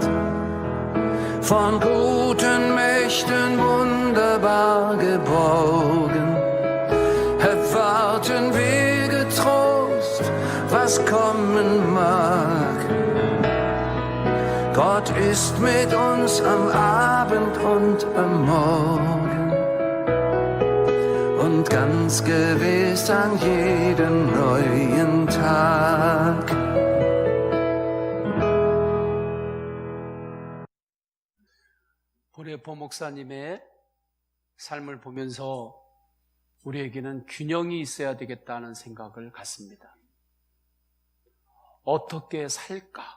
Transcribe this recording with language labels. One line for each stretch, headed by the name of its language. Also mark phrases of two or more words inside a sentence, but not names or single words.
German: Von guten Mächten wunderbar geborgen, erwarten wir getrost, was kommen mag. Gott ist mit uns am Abend und am Morgen und ganz gewiss an jedem neuen Tag.
Korean: 보레포 목사님의 삶을 보면서 우리에게는 균형이 있어야 되겠다는 생각을 갖습니다. 어떻게 살까?